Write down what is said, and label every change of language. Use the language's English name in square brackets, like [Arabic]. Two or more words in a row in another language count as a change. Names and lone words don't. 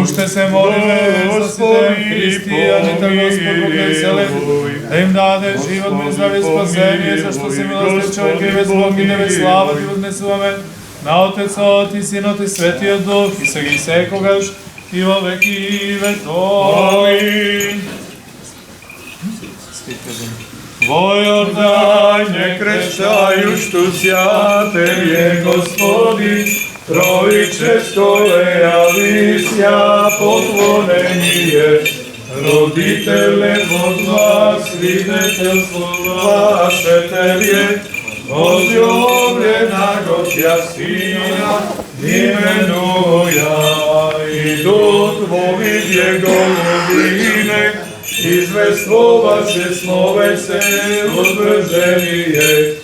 [Macedonian] Уште се молиме за сите христијаните, Господ Бог неселен, да им даде живот, мир, здравје, спасение, зашто си милостив човек и без Бог и тебе слава Ти вознесуваме на Отецот и Синот и Светиот Дух, и сега и секогаш, и во веки веков. Амин. [Church Slavic] Во Јордање крштајушто Тебе, Господи, Троическо явися поклонение. Родителе Бога, свидетелство ваше Тебе, возлюбленаго Тя Сина именуя, и Дух во виде голубине, извествуваше словесе утврждение.